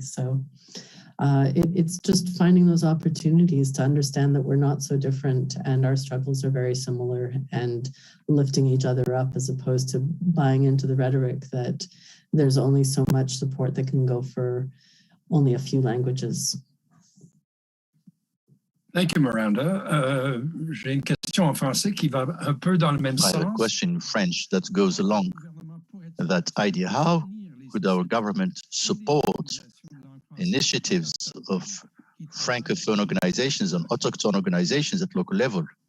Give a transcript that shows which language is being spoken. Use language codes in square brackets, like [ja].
[en] So it's just finding those opportunities to understand that we're not so different and our struggles are very similar, and lifting each other up, as opposed to buying into the rhetoric that there's only so much support that can go for only a few languages. Thank you, Miranda. [fr] J'ai une question en français qui va un peu dans le même sens. [en] I have a question in French that goes along that idea. How could our government support initiatives of Francophone organizations and autochthone organizations at local level?